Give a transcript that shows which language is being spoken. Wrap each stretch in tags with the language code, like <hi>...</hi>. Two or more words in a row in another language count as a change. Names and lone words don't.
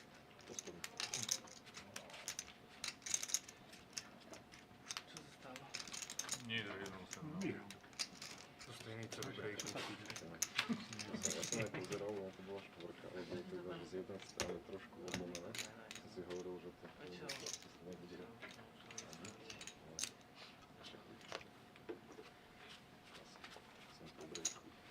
<cs>Nic, jednou jsem. Vyhrál. To stejný, co dobrý. Já jsem</cs> <sk>nepozeral, ale to byla štvorka, ale bylo to iba z jednej strany trošku odlomené. Som si hovoril, že to nebude. Som po breaku.</sk>